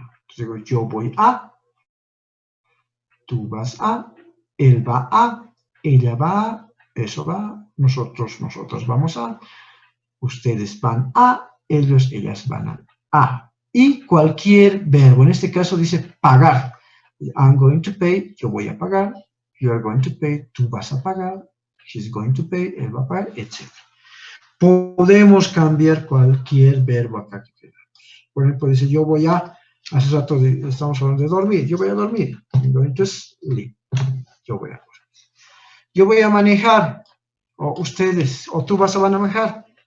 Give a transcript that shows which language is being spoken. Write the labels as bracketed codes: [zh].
[es] Entonces digo, yo voy a, tú vas a, él va a, ella va, eso va, nosotros vamos a, ustedes van a, ellos, ellas van a. Y cualquier verbo, en este caso dice pagar. [en] I'm going to pay, [es] yo voy a pagar. [en] You are going to pay, [es] tú vas a pagar. [en] She's going to pay, [es] él va a pagar, etc. Podemos cambiar cualquier verbo acá que queramos. Por ejemplo, dice yo voy a, hace rato estamos hablando de dormir, yo voy a dormir. [en] I'm going to sleep. [es] Yo voy a dormir. Yo voy a manejar, o ustedes, o tú vas a manejar.